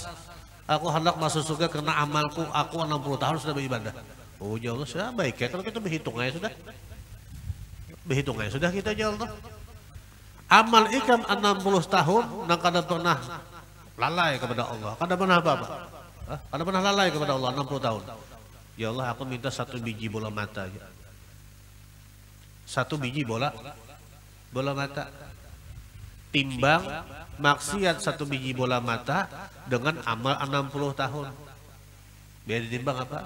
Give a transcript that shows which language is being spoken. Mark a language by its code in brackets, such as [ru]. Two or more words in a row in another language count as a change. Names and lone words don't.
[id] Aku hendak masuk surga karena amalku, aku 60 tahun sudah beribadah. Oh [ar] ya Allah, [id] sudah baik ya kalau kita berhitung aja sudah. Berhitung aja sudah kita [ar] ya Allah. [bjn] Amal ikam 60 tahun nang kada pernah lalai kepada Allah. Kada pernah apa-apa. Kada pernah lalai kepada Allah 60 tahun. [ar] Ya Allah, [id] aku minta 1 biji bola mata aja. 1 biji bola mata. Timbang maksiat 1 biji bola mata dengan amal 60 tahun. Biar ditimbang apa?